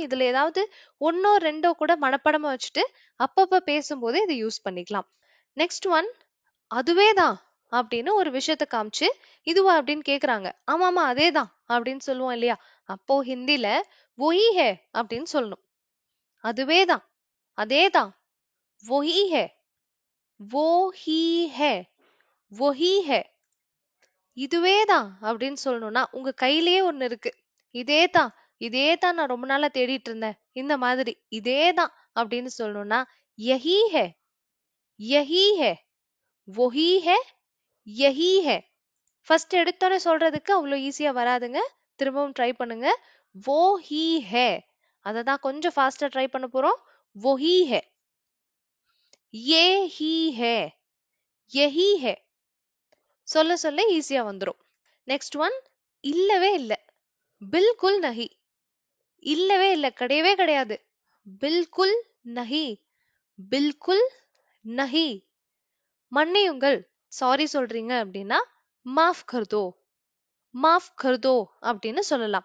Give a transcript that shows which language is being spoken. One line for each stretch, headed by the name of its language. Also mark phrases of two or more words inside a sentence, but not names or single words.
Tamil: இதுல ஏதாவது ஒன்னோ ரெண்டோ கூட மனப்பாடமா வச்சுட்டு அப்பப்ப பேசும்போது இதை யூஸ் பண்ணிக்கலாம்.
English: next one,
Tamil: அதுவே தான் அப்படின்னு ஒரு விஷயத்த காமிச்சு இதுவா அப்படின்னு கேக்குறாங்க. ஆமாமா அதேதான் அப்படின்னு சொல்லுவோம் இல்லையா, அப்போ ஹிந்தில
Hindi: वही है
Tamil: அப்படின்னு சொல்லணும். அதுவே தான், அதேதான்,
Hindi: वही है, वो ही है, वही है.
Tamil: இதுவே தான் அப்படின்னு சொல்லணும்னா உங்க கையிலேயே ஒண்ணு இருக்கு, இதேதான் இதேதான் நான் ரொம்ப நாளா தேடிட்டு இருந்தேன். இந்த மாதிரி இதேதான் அப்படின்னு சொல்லணும்னா
Hindi: यही है, यही है, वही है, यही है.
Tamil: ஃபர்ஸ்ட் எடுத்தோன்னே சொல்றதுக்கு அவ்வளோ ஈஸியா வராதுங்க. திரும்பவும் ட்ரை பண்ணுங்க.
Hindi: वो ही है.
Tamil: அதை தான் கொஞ்சம் ஃபாஸ்டா ட்ரை பண்ண போறோம்.
Hindi: वो ही है, ये ही है, यही है.
Tamil: சொல்ல சொல்ல ஈஸியா வந்துரும்.
English: next one
Tamil: இல்லவே இல்ல.
Hindi: बिल्कुल नहीं.
Tamil: இல்லவே இல்ல, கிடையவே கிடையாது.
Hindi: बिल्कुल नहीं, बिल्कुल नहीं.
Tamil: மன்னியுங்கள், சாரி சொல்றீங்க அப்படின்னா
Hindi: माफ़ कर दो, माफ़ कर दो
Tamil: அப்படின்னு சொல்லலாம்.